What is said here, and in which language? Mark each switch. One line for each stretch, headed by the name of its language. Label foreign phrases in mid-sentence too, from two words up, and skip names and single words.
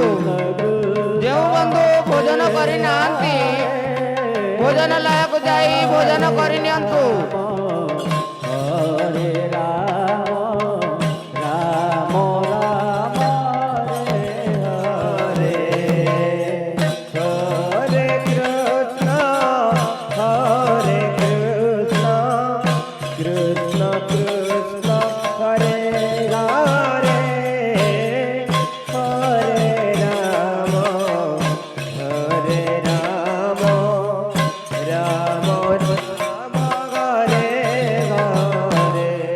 Odia: ଯେଉଁ ବନ୍ଧୁ ଭୋଜନ କରିନାହାନ୍ତି ଭୋଜନାଲୟକୁ ଯାଇ ଭୋଜନ କରି ନିଅନ୍ତୁ।
Sanskrit: ହରେ ରାମ ରାମ ରାମ ହରେ Hare Krishna, Hare Krishna, Krishna Krishna, Hare Hare, Hare Rama, Hare Rama, Rama Rama, Hare Hare,